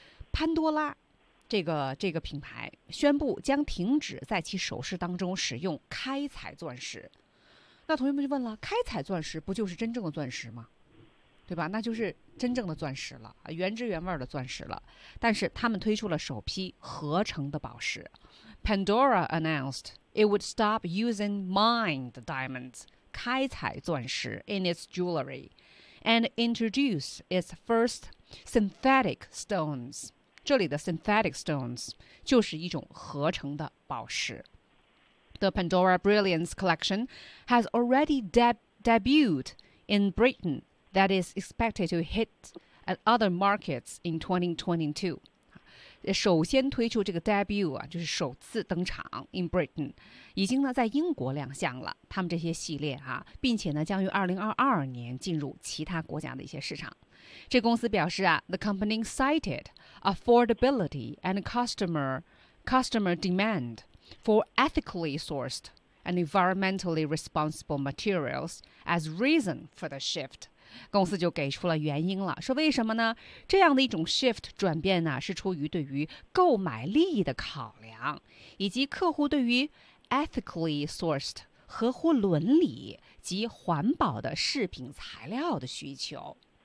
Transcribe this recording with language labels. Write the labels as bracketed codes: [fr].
[zh] 潘多拉这个品牌宣布将停止在其首饰当中使用开采钻石。那同学们就问了，开采钻石不就是真正的钻石吗？对吧，那就是真正的钻石了，原汁原味的钻石了。但是他们推出了首批合成的宝石。 [en] Pandora announced it would stop using mined diamonds [zh] 开采钻石 [en] in its jewelry and introduce its first synthetic stones。 [zh] 这里的 [en] synthetic stones [zh] 就是一种合成的宝石。 [en] The Pandora Brilliance Collection has already debuted in Britain that is expected to hit at other markets in 2022。 [zh] 首先推出这个 debut 啊，就是首次登场 [en] in Britain， [zh] 已经呢在英国亮相了他们这些系列啊，并且呢将于2022年进入其他国家的一些市场。这公司表示啊， [en] the company cited affordability and customer demand for ethically sourced and environmentally responsible materials as reason for the shift。 [zh] 公司就给出了原因了，说为什么呢？这样的一种 shift 转变呢，是出于对于购买利益的考量，以及客户对于 [en] ethically sourced [zh] 合乎伦理及环保的饰品材料的需求。